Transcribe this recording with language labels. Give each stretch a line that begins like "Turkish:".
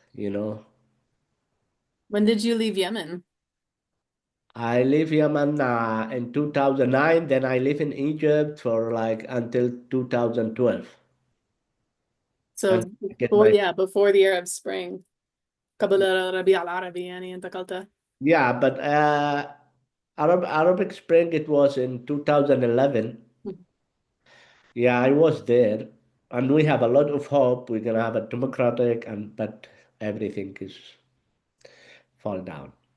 English: When did you leave Yemen? I leave Yemen in 2009, then I live in Egypt for like until 2012. So And I get before, my, yeah, before the Arab Spring.
Arabic: قبل الربيع العربي يعني انتقلت.
English: yeah, but Arabic Spring, it was in 2011. Yeah, I was there. And we have a lot of hope. We're gonna have a democratic but everything is fall down.